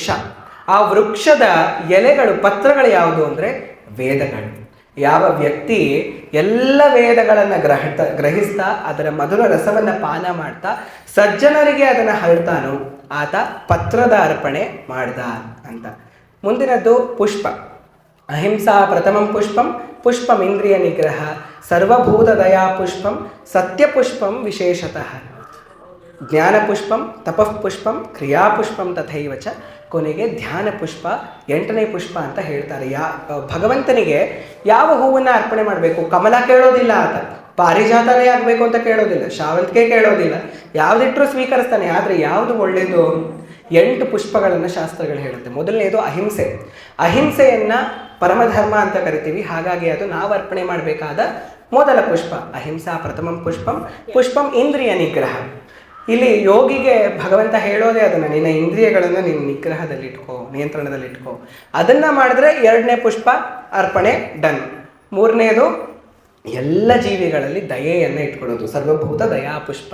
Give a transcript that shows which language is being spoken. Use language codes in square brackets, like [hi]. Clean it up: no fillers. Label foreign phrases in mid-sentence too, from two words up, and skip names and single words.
[kn] ಆ ವೃಕ್ಷದ ಎಲೆಗಳು, ಪತ್ರಗಳು ಯಾವುದು ಅಂದರೆ ವೇದಗಳು. ಯಾವ ವ್ಯಕ್ತಿ ಎಲ್ಲ ವೇದಗಳನ್ನು ಗ್ರಹಿಸ್ತಾ ಅದರ ಮಧುರ ರಸವನ್ನು ಪಾನ ಮಾಡ್ತಾ ಸಜ್ಜನರಿಗೆ ಅದನ್ನು ಹರಡ್ತಾನೋ ಆತ ಪತ್ರದ ಅರ್ಪಣೆ ಮಾಡ್ದ ಅಂತ. ಮುಂದಿನದ್ದು ಪುಷ್ಪ. [sa] ಅಹಿಂಸಾ ಪ್ರಥಮಂ ಪುಷ್ಪಂ ಪುಷ್ಪಂ ಇಂದ್ರಿಯ ನಿಗ್ರಹ ಸರ್ವಭೂತ ದಯಾ ಪುಷ್ಪಂ ಸತ್ಯ ಪುಷ್ಪಂ ವಿಶೇಷತಃ ಜ್ಞಾನ ಪುಷ್ಪಂ ತಪಃ ಪುಷ್ಪಂ ಕ್ರಿಯಾ ಪುಷ್ಪಂ ತಥೈವ ಚ [kn] ಕೊನೆಗೆ ಧ್ಯಾನ ಪುಷ್ಪ 8ನೇ ಪುಷ್ಪ ಅಂತ ಹೇಳ್ತಾರೆ. ಭಗವಂತನಿಗೆ ಯಾವ ಹೂವನ್ನು ಅರ್ಪಣೆ ಮಾಡಬೇಕು? ಕಮಲ ಕೇಳೋದಿಲ್ಲ ಆತ, ಪಾರಿಜಾತನೇ ಆಗಬೇಕು ಅಂತ ಕೇಳೋದಿಲ್ಲ, ಶಾವಂತಿಗೆ ಕೇಳೋದಿಲ್ಲ, ಯಾವುದಿಟ್ಟರೂ ಸ್ವೀಕರಿಸ್ತಾನೆ. ಆದರೆ ಯಾವುದು ಒಳ್ಳೆಯದು? 8 ಪುಷ್ಪಗಳನ್ನು ಶಾಸ್ತ್ರಗಳು ಹೇಳುತ್ತೆ. ಮೊದಲನೇದು ಅಹಿಂಸೆ. ಅಹಿಂಸೆಯನ್ನು ಪರಮಧರ್ಮ ಅಂತ ಕರಿತೀವಿ. ಹಾಗಾಗಿ ಅದು ನಾವು ಅರ್ಪಣೆ ಮಾಡಬೇಕಾದ ಮೊದಲ ಪುಷ್ಪ. [sa] ಅಹಿಂಸಾ ಪ್ರಥಮಂ ಪುಷ್ಪಂ ಪುಷ್ಪಂ ಇಂದ್ರಿಯ ನಿಗ್ರಹ. [kn] ಇಲ್ಲಿ ಯೋಗಿಗೆ ಭಗವಂತ ಹೇಳೋದೇ ಅದನ್ನು, ನಿನ್ನ ಇಂದ್ರಿಯಗಳನ್ನು ನಿನ್ನ ನಿಗ್ರಹದಲ್ಲಿಟ್ಕೋ, ನಿಯಂತ್ರಣದಲ್ಲಿಟ್ಕೋ. ಅದನ್ನು ಮಾಡಿದ್ರೆ 2ನೇ ಪುಷ್ಪ ಅರ್ಪಣೆ ಡನ್. 3ನೇದು ಎಲ್ಲ ಜೀವಿಗಳಲ್ಲಿ ದಯೆಯನ್ನು ಇಟ್ಕೊಳ್ಳೋದು, [sa] ಸರ್ವಭೂತ ದಯಾ ಪುಷ್ಪ.